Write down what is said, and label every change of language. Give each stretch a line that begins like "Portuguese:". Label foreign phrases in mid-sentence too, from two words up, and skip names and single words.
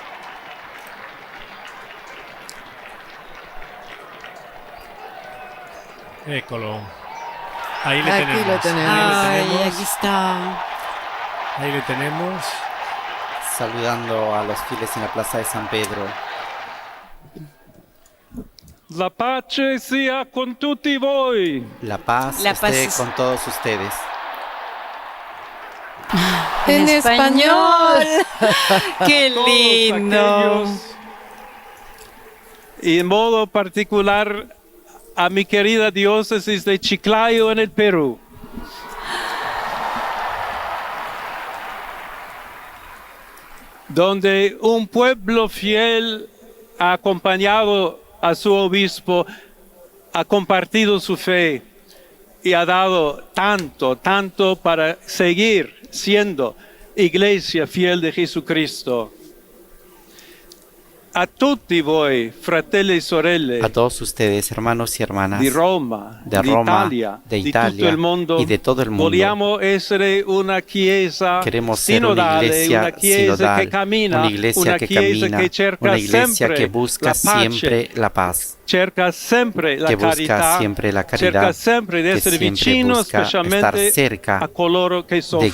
Spanish: Écolo. Ahí le Aquí tenemos. lo tenemos. Ay, aquí está. Ahí le tenemos. Saludando a los fieles en la plaza de San Pedro.
Italian: La pace sia con tutti voi.
Spanish: La paz La paz esté es- con todos ustedes. En español. ¡Qué Todos lindo! aquellos, y en modo particular a mi querida diócesis de Chiclayo en el Perú. Donde un pueblo fiel ha acompañado a su obispo, ha compartido su fe y ha dado tanto para seguir siendo iglesia fiel de Jesucristo.
Italian: A tutti voi, fratelli e sorelle,
Spanish: A todos ustedes, hermanos y hermanas
Italian: di Roma,
Spanish: de
Italian: di Roma, Italia,
Spanish: de
Italian: di Italia tutto il mondo,
Spanish: y de todo el mundo.
Italian: vogliamo essere una chiesa
Spanish: Queremos ser una
Italian: sinodale,
Spanish: iglesia
Italian: una chiesa
Spanish: sinodal,
Italian: che cammina,
Spanish: una iglesia que
Italian: chiesa
Spanish: camina,
Italian: che cerca
Spanish: una iglesia
Italian: sempre
Spanish: que busca
Italian: la pace,
Spanish: siempre la paz,
Italian: cerca sempre la
Spanish: que busca
Italian: carità,
Spanish: siempre la
Italian: cerca
Spanish: caridad,
Italian: sempre di
Spanish: que
Italian: essere
Spanish: siempre
Italian: vicino
Spanish: busca estar
Italian: specialmente
Spanish: cerca
Italian: a coloro che
Spanish: de
Italian: soffrono.